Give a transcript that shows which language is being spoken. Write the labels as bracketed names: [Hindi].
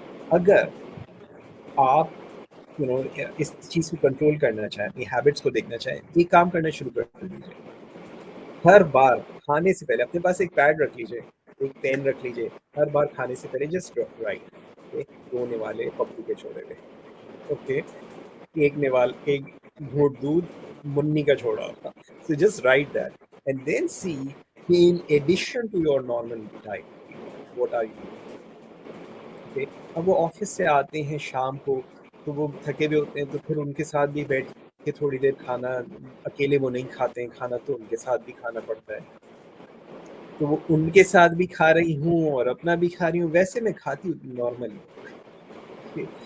[Urdu] اگر آپ اس چیز کو کنٹرول کرنا چاہیں, اپنی ہیبٹس کو دیکھنا چاہیں, یہ کام کرنا شروع کر دیجیے. ہر بار کھانے سے پہلے اپنے پاس ایک پیڈ رکھ لیجیے, ایک پین رکھ لیجیے, ہر بار کھانے سے پہلے [English] just right [Urdu] 2 نوالے پپو کے چھوڑے ہوئے, اوکے, ایک گھونٹ دودھ منی کا چھوڑا ہوگا. [English] So just write that and then see in addition to your normal diet, what are you doing? Okay. [Urdu] اب وہ آفس سے آتے ہیں شام کو, تو وہ تھکے ہوئے ہوتے ہیں, تو پھر ان کے ساتھ بھی بیٹھ کے تھوڑی دیر کھانا, اکیلے وہ نہیں کھاتے ہیں کھانا, تو ان کے ساتھ بھی کھانا پڑتا ہے. تو وہ ان کے ساتھ بھی کھا رہی ہوں اور اپنا بھی کھا رہی ہوں, ویسے میں کھاتی ہوں نارملی.